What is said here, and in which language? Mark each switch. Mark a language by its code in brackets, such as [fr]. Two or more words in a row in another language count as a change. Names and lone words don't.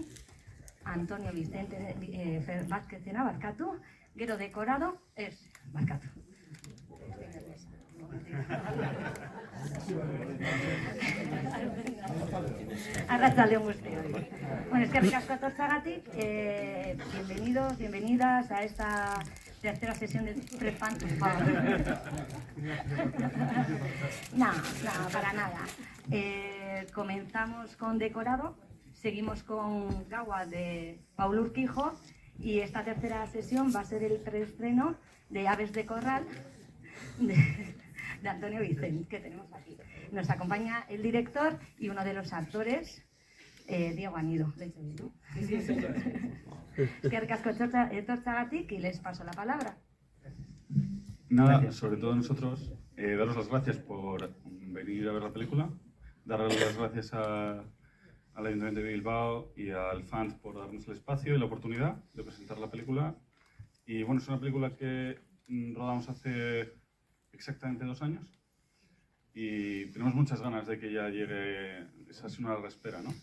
[eu] Antonio Vicente Vázquezena, barkatu. Gero Dekorado, barkatu. Arratsaldeon guztioi. Bueno, eskerrik asko etortzeagatik. [es] Bienvenidos, bienvenidas a esta tercera sesión de Prefan. No, para nada. Comenzamos con Dekorado, seguimos con Gaua de Paul Urquijo y esta tercera sesión va a ser el preestreno de Aves de Corral de Antonio Vicente, que tenemos aquí. Nos acompaña el director y uno de los actores, Diego Anido. [eu] Eskerrik asko etortzeagatik [es] y les paso la palabra. Nada, sobre todo nosotros, daros las gracias por venir a ver la película, darles las gracias al Ayuntamiento de Bilbao y al FANZ por darnos el espacio y la oportunidad de presentar la película. Y bueno, es una película que rodamos hace exactamente 2 años y tenemos muchas ganas de que ya llegue, es así una larga espera, ¿no?